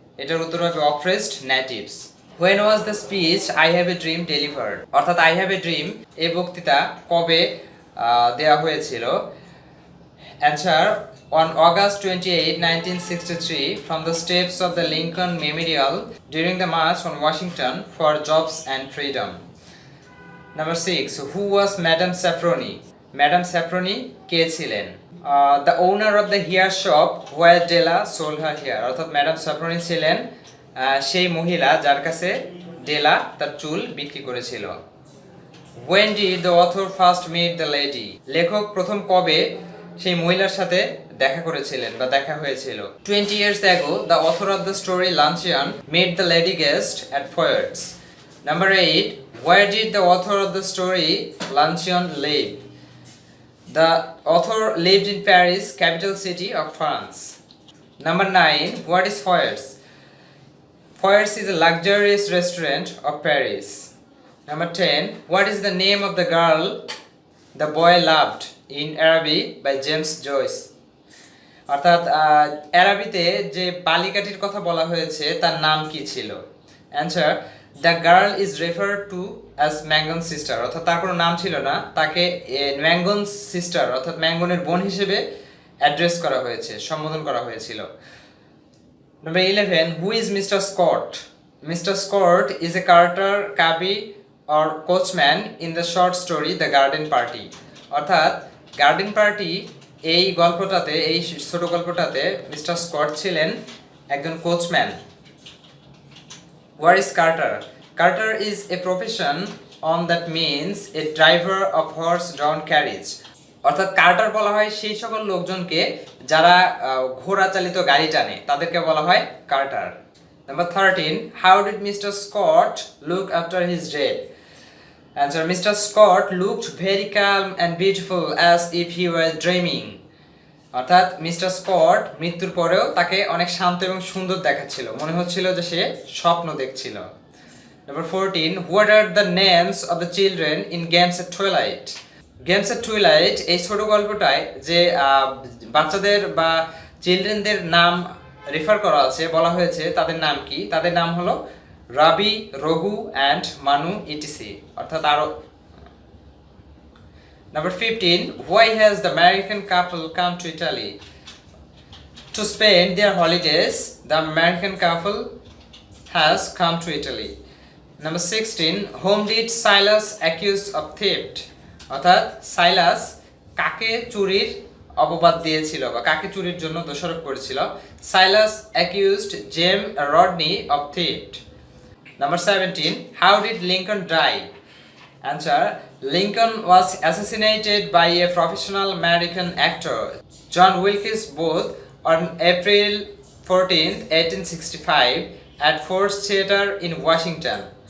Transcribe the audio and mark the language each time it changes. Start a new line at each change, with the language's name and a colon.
Bangla: এটার উত্তর হবে
English: Oppressed natives. When was the speech I have a dream delivered,
Bangla: অর্থাৎ আই হ্যাভ এ ড্রিম এই বক্তৃতা কবে দেওয়া হয়েছিল।
English: Answer, on August 28, 1963, from the steps of the Lincoln Memorial during the March on Washington for Jobs and Freedom. Number 6, who was Madame Safroni?
Bangla: Madame Safroni কে ছিলেন?
English: The owner of the hair shop where Della sold her hair,
Bangla: অর্থাৎ madam স্যাফরনি ছিলেন সেই মহিলা যার কাছে ডেলা তার চুল বিক্রি করেছিল।
English: When did the author first meet the lady?
Bangla: লেখক প্রথম কবে সেই মহিলার সাথে দেখা করেছিলেন বা দেখা হয়েছিল।
English: 20 years ago, the author of the story Luncheon met the lady guest at Feuert's. Number 8, where did the author of the story Luncheon live? The author lived in Paris, capital city of France. Number 9, what is Feuert's? Feuert's is a luxurious restaurant of Paris. Number 10, what is the name of the girl the boy loved in Arabic by James Joyce?
Bangla: অর্থাৎ আরবিতে যে বালিকাটির কথা বলা হয়েছে তার নাম কি ছিল। Answer,
English: the girl is referred to as Mangan sister,
Bangla: অর্থাৎ তার কোনো নাম ছিল না, তাকে ম্যাঙ্গন সিস্টার অর্থাৎ ম্যাঙ্গনের বোন হিসেবে অ্যাড্রেস করা হয়েছে, সম্বোধন করা হয়েছিল।
English: Number 11, who is Mr. Scott? Mr. Scott is a carter, cabby or coachman in the short story The Garden Party.
Bangla: অর্থাৎ গার্ডেন পার্টি এই গল্পটাতে, এই ছোট গল্পটাতে মিস্টার স্কট ছিলেন একজন coachman.
English: What is carter? Carter is a profession on that means a driver of horse-drawn carriage.
Bangla: অর্থাৎ Carter বলা হয় সেই সকল লোকজনকে যারা ঘোড়া চালিত গাড়ি টানে, তাদেরকে বলা হয় Carter.
English: Number 13, how did Mr. Scott look after his death? Answer, Mr. Scott looked very calm and beautiful as if he were dreaming.
Bangla: অর্থাৎ মিস্টার স্কট মৃত্যুর পরেও তাকে অনেক শান্ত এবং সুন্দর দেখাচ্ছিল, মনে হচ্ছিল যে সে স্বপ্ন দেখছিল।
English: Number 14, what are the names of the children in Games at Twilight?
Bangla: Games at Twilight এই ছোট গল্পটায় যে বাচ্চাদের বা চিলড্রেনদের নাম রেফার করা আছে, বলা হয়েছে তাদের নাম কি, তাদের নাম হলো রাবি, রঘু অ্যান্ড মানু ইটিসি, অর্থাৎ আরো।
English: Number 15, why has the American couple come to Italy? To spend their holidays, the American couple has come to Italy. Number 16, whom did Silas accuse of theft?
Bangla: অর্থাৎ সাইলাস কাকে চুরির অপবাদ দিয়েছিল বা কাকে চুরির জন্য দোষারোপ করেছিল?
English: Silas accused Jem Rodney of theft. Number 17, how did Lincoln die? Answer, Lincoln was assassinated by a professional American actor, John Wilkes Booth, on April 14, 1865 at Ford's Theatre in Washington.